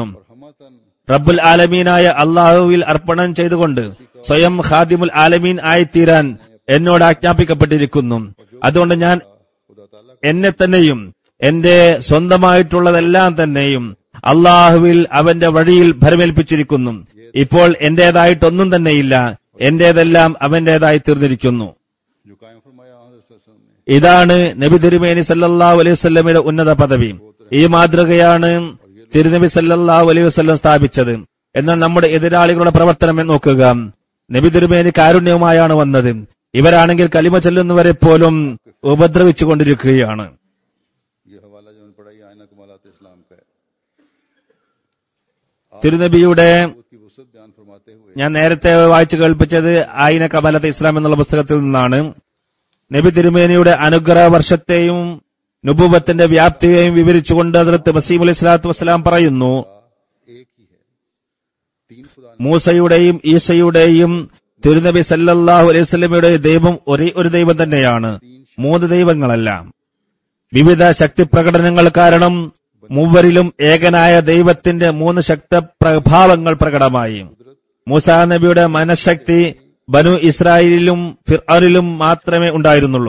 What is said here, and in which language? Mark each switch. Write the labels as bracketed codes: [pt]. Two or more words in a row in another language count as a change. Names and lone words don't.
[ar] ربّ العالمين [ml] അള്ളാഹുവിൽ അർപ്പണം ചെയ്തുകൊണ്ട് സ്വയം [ar] خادم العالمين [ml] ആയിത്തീരാൻ എന്നോട് ആജ്ഞാപിക്കപ്പെട്ടിരിക്കുന്നു. അതുകൊണ്ട് ഞാൻ എന്നെ തന്നെയും എന്റെ സ്വന്തമായിട്ടുള്ളതെല്ലാം തന്നെയും അള്ളാഹുവിൽ അവന്റെ വഴിയിൽ ഭരമേൽപ്പിച്ചിരിക്കുന്നു. ഇപ്പോൾ എന്റേതായിട്ടൊന്നും തന്നെയില്ല, എന്റേതെല്ലാം അവന്റേതായി തീർന്നിരിക്കുന്നു. [ur] جو قائم فرمایا حضرت [ar] صلى الله عليه وسلم [ur] نے [ml] ഇതാണ് നബി തിരുമേനി [ar] صلى الله عليه وسلم [ml] ഉന്നത പദവി. ഈ മാതൃകയാണ് തിരുനബി [ar] صلى الله عليه وسلم [ml] സ്ഥാപിച്ചത്. എന്നാൽ നമ്മുടെ എതിരാളികളുടെ പ്രവർത്തനം നോക്കുക. നബി തിരുമേനി കാരുണ്യവുമായാണ് വന്നത്. ഇവരാണെങ്കിൽ കലിമ ചൊല്ലുന്നവരെ പോലും ഉപദ്രവിച്ചുകൊണ്ടിരിക്കുകയാണ്. [ur] یہ حوالہ جو میں نے پڑھا یہ آئینہ کمالات اسلام کا ہے. [ml] തിരുനബിയുടെ [ur] اس کی وسعت بیان فرماتے ہوئے [ml] ഞാൻ നേരത്തെ വായിച്ചു കേൾപ്പിച്ചത് ആയിന കബലത്ത് ഇസ്ലാം എന്നുള്ള പുസ്തകത്തിൽ നിന്നാണ്. നബി തിരുമേനിയുടെ അനുഗ്രഹ വർഷത്തെയും നുബുവത്തിന്റെ വ്യാപ്തിയെയും വിവരിച്ചുകൊണ്ട് ഹസ്രത്ത് മസീഹ് [ar] عليه الصلاة والسلام [ml] പറയുന്നു, [ur] ایک ہی ہے۔ تین خدا [ml] മൂസയുടെയും ഈസയുടെയും തിരുനബി [ar] صلى الله عليه وسلم [ml] ദൈവം ഒരേ ഒരു ദൈവം തന്നെയാണ്, മൂന്ന് ദൈവങ്ങളല്ല. വിവിധ ശക്തി പ്രകടനങ്ങൾ കാരണം മൂവരിലും ഏകനായ ദൈവത്തിന്റെ മൂന്ന് ശക്തി പ്രഭാവങ്ങൾ പ്രകടമായി. മൂസാ നബിയുടെ മനഃശക്തി ബനു ഇസ്രായേലിലും ഫിർഔനിലും മാത്രമേ ഉണ്ടായിരുന്നുള്ളൂ.